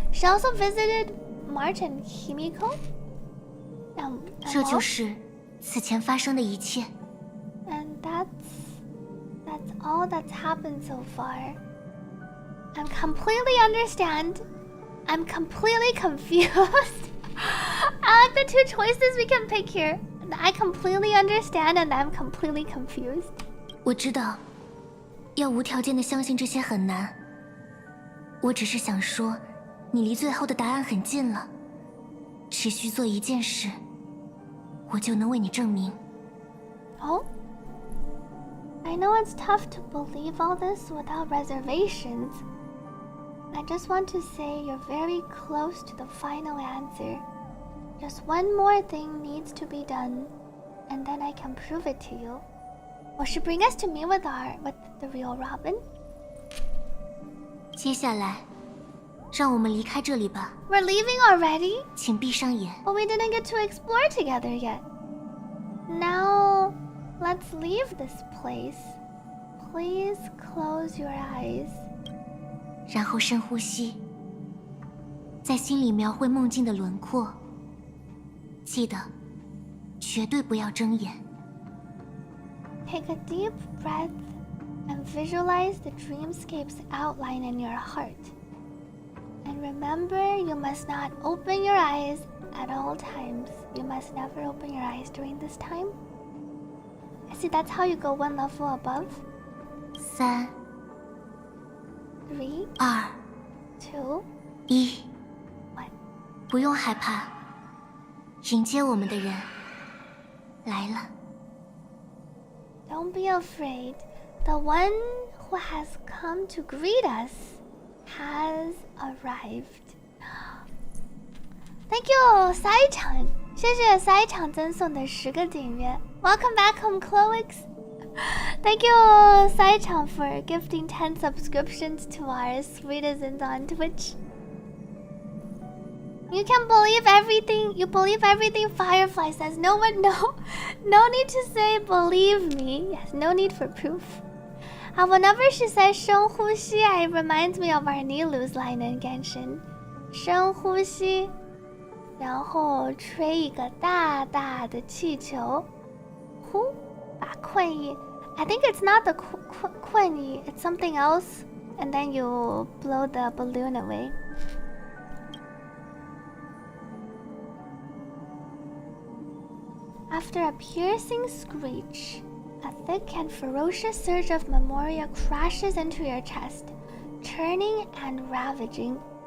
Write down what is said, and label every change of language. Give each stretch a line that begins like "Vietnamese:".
English: She also visited March and Himiko.
Chinese: 这就是此前发生的一切。
English: And that's all that's happened so far. I'm completely understand. I'm completely confused. I like the two choices we can pick here. I completely understand and I'm completely confused.
Chinese: 我知道，要无条件的相信这些很难。我只是想说，你离最后的答案很近了，只需做一件事，我就能为你证明。
English: Oh? I know it's tough to believe all this without reservations. I just want to say you're very close to the final answer. Just one more thing needs to be done, and then I can prove it to you. Will she bring us to meet with the real Robin?
Chinese: 接下来，让我们离开这里吧。
English: We're leaving already?
Chinese: 请闭上眼。
English: But we didn't get to explore together yet. Now, let's leave this place. Please close your eyes.
Chinese: 然后深呼吸，在心里描绘梦境的轮廓。记得，绝对不要睁眼。
English: Take a deep breath and visualize the dreamscape's outline in your heart. And remember, you must not open your eyes at all times. You must never open your eyes during this time. I see that's how you go one level above.
Chinese: 3、
English: 3,
Chinese: 2、
English: 2,
Chinese: 1，
English: 1.
Chinese: 不用害怕，迎接我们的人来了。
English: Don't be afraid. The one who who has come to greet us has arrived. Thank you,
Chinese: 赛场，谢谢赛场赠送的10个订阅。
English: Welcome back home, Chloix. Thank you, 赛场 for gifting 10 subscriptions to our sweetizens on Twitch. You can believe everything. You believe everything Firefly says. No one, no need to say believe me. Yes, no need for proof. Whenever she says 深呼吸, it reminds me of our Nilu's line in Genshin.
Chinese: 深呼吸，然后吹一个大大的气球，呼，把困意。
English: I think it's not the 困意, it's something else, and then you blow the balloon away. After a piercing screech, a thick and ferocious surge of memoria crashes into your chest, churning and ravaging.